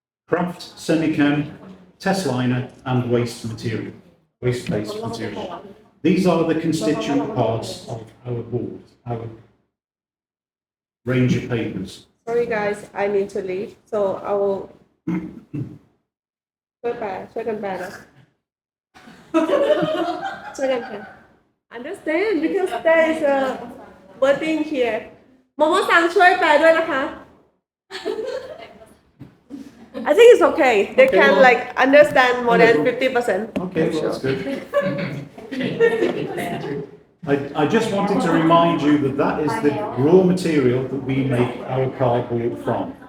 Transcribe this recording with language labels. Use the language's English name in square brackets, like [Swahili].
[English] Craft, semichem, test liner and waste material, waste-based material. These are the constituent parts of our board, our range of papers. Sorry guys I need to leave so I will [Thai] ช่วยกันแปลนะช่วยกันแปล [English] Understand because there is a wording here [Thai] โมโมซังช่วยแปลด้วยนะคะ [English] I think it's okay they Okay, can well- like understand more than 50%. Okay, well, that's good. I just wanted to remind you that that is the raw material that we make our cardboard from.